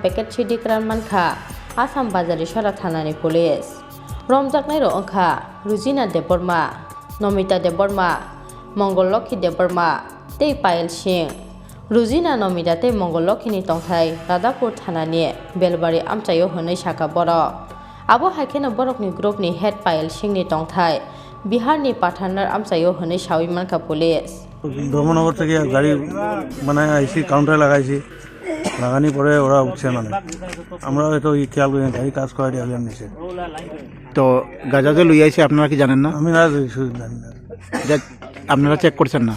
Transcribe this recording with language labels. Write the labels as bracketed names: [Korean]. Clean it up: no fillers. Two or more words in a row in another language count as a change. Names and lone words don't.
[Kok Borok] Packet Siddi Kwran Mankha Assam Bazari Sharathanani Police Romjaknai ro ongkha Rujina Deborma Nomita Deborma Mongolokhi Deborma Tei Payal Singh Rujina Nomita Tei Mongolokhini Tongthai Radapur Thanani Belbari Amchayo Honai Saka Boro Abo Haikena Borokni Group ni Head Payal Singh ni Tongthai Bihar ni Pathanar Amchayo Honai Shawi Manka Police [Bangla] ধর্মনগর থেকে গাড়ি মানে আইসি কাউন্টারে লাগাইছি লাগানি পরে ওরা উঠছে মানে আমরা হয়তো খেয়াল করি গাড়ি কাজ করা দিয়ে নিছে তো গাঁজা যে লই আইছে আপনারা কি জানেন না আমি না জানি না আপনারা চেক করছেন না